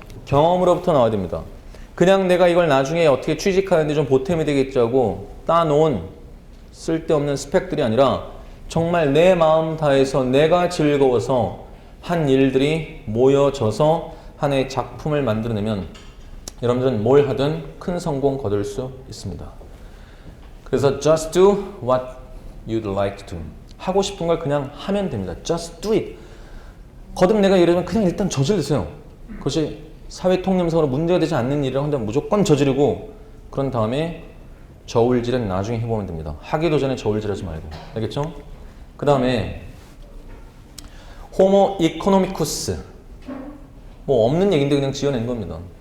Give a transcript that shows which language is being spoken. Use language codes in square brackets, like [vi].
[ko] 경험으로부터 나와야 됩니다. 그냥 내가 이걸 나중에 어떻게 취직하는데 좀 보탬이 되겠지 하고 따놓은 쓸데없는 스펙들이 아니라 정말 내 마음 다해서 내가 즐거워서 한 일들이 모여져서 하나의 작품을 만들어내면 여러분들은 뭘 하든 큰 성공 거둘 수 있습니다. 그래서 [en] just do what you'd like to do. [ko] 하고 싶은 걸 그냥 하면 됩니다. [en] just do it. [ko] 거듭 내가 예를 들면 그냥 일단 저지르세요. 그것이 사회통념상으로 문제가 되지 않는 일을 한다면 무조건 저지르고 그런 다음에 저울질은 나중에 해보면 됩니다. 하기도 전에 저울질하지 말고. 알겠죠? 그 다음에 호모 이코노미쿠스 뭐 없는 얘기인데 그냥 지어낸 겁니다.